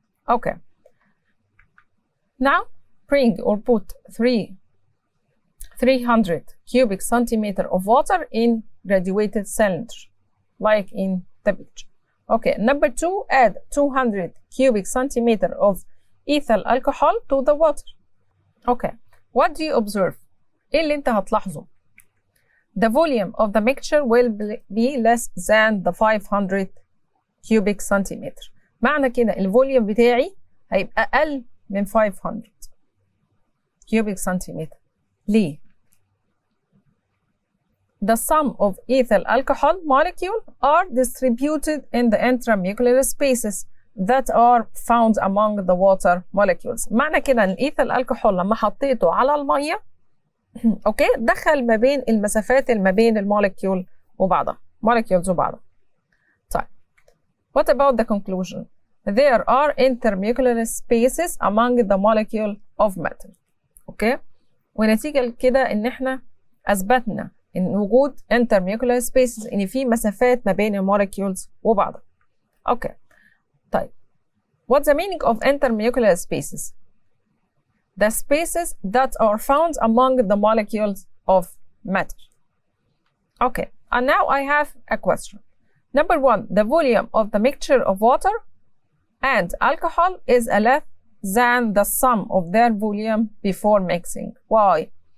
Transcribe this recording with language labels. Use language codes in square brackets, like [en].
[en] Okay. Now bring or put 300 cubic centimeter of water in graduated cylinder, like in the picture. Okay. Number 2, add 200 cubic centimeter of ethyl alcohol to the water. Okay. What do you observe? إيه اللي أنت هتلاحظه؟ The volume of the mixture will be less than the 500 cubic centimeter. [ar] معنى كده الفوليوم بتاعي هيبقى أقل من 500 cubic centimeter. [en] ليه؟ The sum of ethyl alcohol molecules are distributed in the intramolecular spaces that are found among the water molecules. [ar] معنى كده ان الايثيل الكحول لما حطيته على الميه اوكي دخل ما بين المسافات اللي ما بين المولكيول وبعضها molecules وبعضها. [en] طيب what about the conclusion? There are intermolecular spaces among the molecule of matter. [ar] اوكي ونتيجة كده ان احنا اثبتنا ان وجود intermolecular spaces ان في مسافات ما بين المولكيولز وبعضها. [en] Okay طيب what's the meaning of intermolecular spaces? The spaces that are found among the molecules of matter. Okay, and now I have a question. Number 1, the volume of the mixture of water and alcohol is less than the sum of their volume before mixing. Why?